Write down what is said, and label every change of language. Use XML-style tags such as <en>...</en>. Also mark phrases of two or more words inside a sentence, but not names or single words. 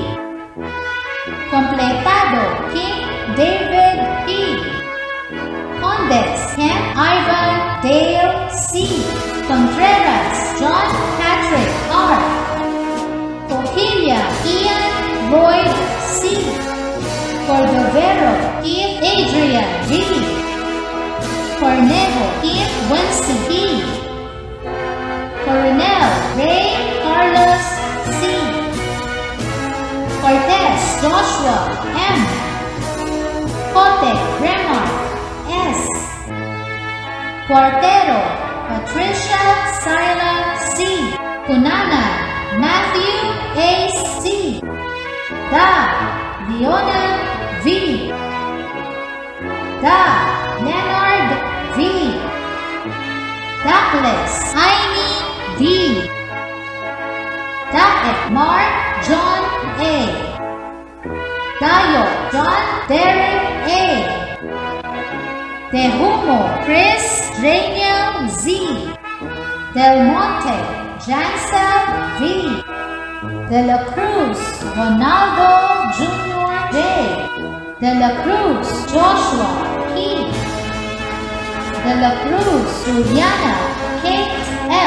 <en>Completado King David P. Condes Ken Ivan Dale C. Contreras John Patrick R. Coquilla Ian Lloyd C. Cordovero Keith Adrian D. Cornejo Keith Wincy B. Coronel Ray Carlos C. Cortez Joshua M. Cote Remar S. Cuartero Patricia Sila C. Cunana Matthew A. C. Da Leona V. Da Leonard V. Douglas Aini D. Daet Mark John A. Dayo John Derek A. Tehumo Chris Daniel Z. Del Monte Jansel V. De la Cruz Ronaldo Jr. J. De la Cruz Joshua P. De la Cruz Juliana Kate F.</en>